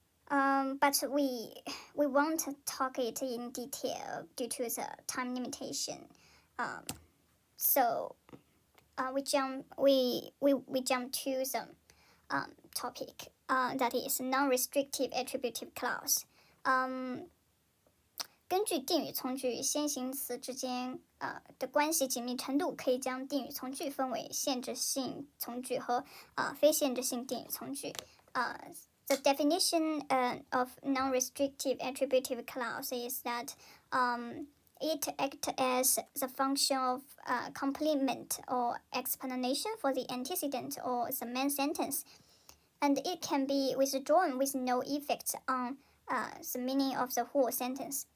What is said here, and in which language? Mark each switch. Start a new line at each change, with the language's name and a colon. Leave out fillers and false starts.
English: But we won't talk it in detail due to the time limitation. So we jump to the topic, that is non-restrictive attributive clause.
Chinese: 根据定语从句先行词之间的关系紧密程度，可以将定语从句分为限制性从句和非限制性定语从句。
English: The definition of non-restrictive attributive clause is that it acts as the function of complement or explanation for the antecedent or the main sentence, and it can be withdrawn with no effect on the meaning of the whole sentence.